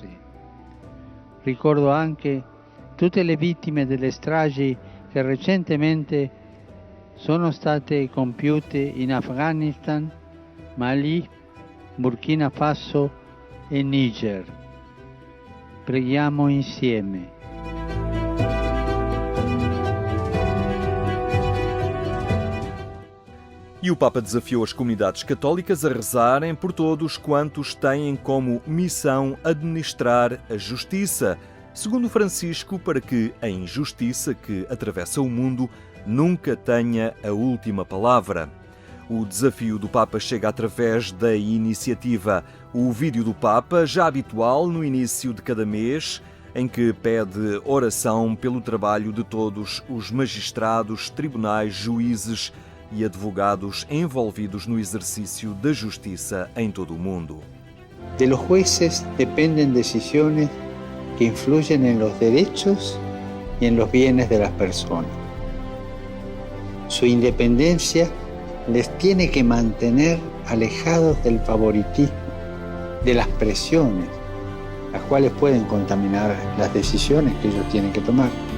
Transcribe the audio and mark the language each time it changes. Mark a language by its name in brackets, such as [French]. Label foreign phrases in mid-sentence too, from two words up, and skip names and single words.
[Italian] Ricordo anche tutte le vittime delle stragi che recentemente sono state compiute in Afghanistan, Mali, Burkina Faso e Niger. Preghiamo insieme. [Portuguese] E o Papa desafiou as comunidades católicas a rezarem por todos quantos têm como missão administrar a justiça, segundo Francisco, para que a injustiça que atravessa o mundo nunca tenha a última palavra. O desafio do Papa chega através da iniciativa O Vídeo do Papa, já habitual no início de cada mês, em que pede oração pelo trabalho de todos os magistrados, tribunais, juízes e advogados envolvidos no exercício da justiça em todo o mundo. [Spanish] De los jueces dependen decisiones que influyen en los derechos y en los bienes de las personas. Su independencia les tiene que mantener alejados del favoritismo, de las presiones, las cuales pueden contaminar las decisiones que ellos tienen que tomar.